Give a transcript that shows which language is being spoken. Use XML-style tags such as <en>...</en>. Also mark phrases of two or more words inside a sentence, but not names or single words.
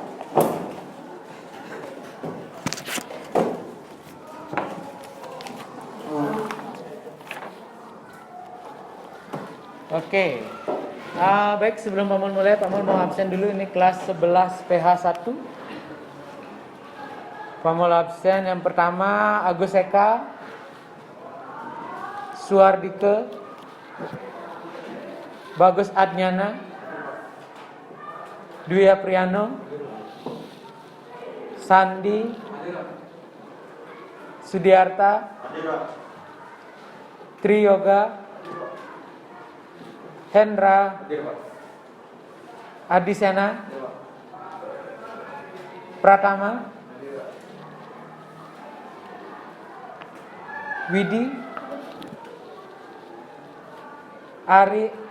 <id>Oke. Baik, sebelum Pamul mulai, Pamul mau absen dulu. Ini kelas 11 PH1. Pamul absen yang pertama Agus Eka, Suardike, Bagus Adnyana, Dwi Apriano, Sandi, Sudiarta, Tri Yoga, Hendra, Adisena, Pratama, Widi, Ari,</id>